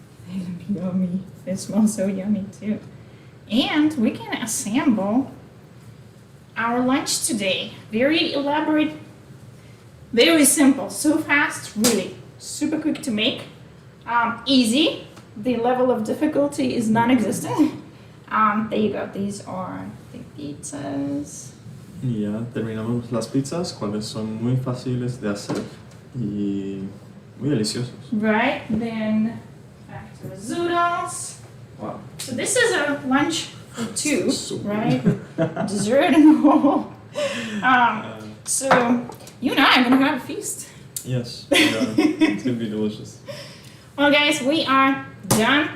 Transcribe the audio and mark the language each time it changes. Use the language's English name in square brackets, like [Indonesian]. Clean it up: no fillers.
[English] It'll be yummy. It smells so yummy too. And we can assemble our lunch today. Very elaborate, very simple, so fast, really super quick to make. Easy. The level of difficulty is non-existent. There you go. These are the pizzas. [Spanish] Y ya terminamos las pizzas, cuales son muy fáciles de hacer y muy deliciosos. [English] Right. Then back to the zoodles. Wow. So this is a lunch for two, So right? Dessert and all. So you and I are gonna have a feast. Yes, it's gonna be delicious. Well, guys, we are done.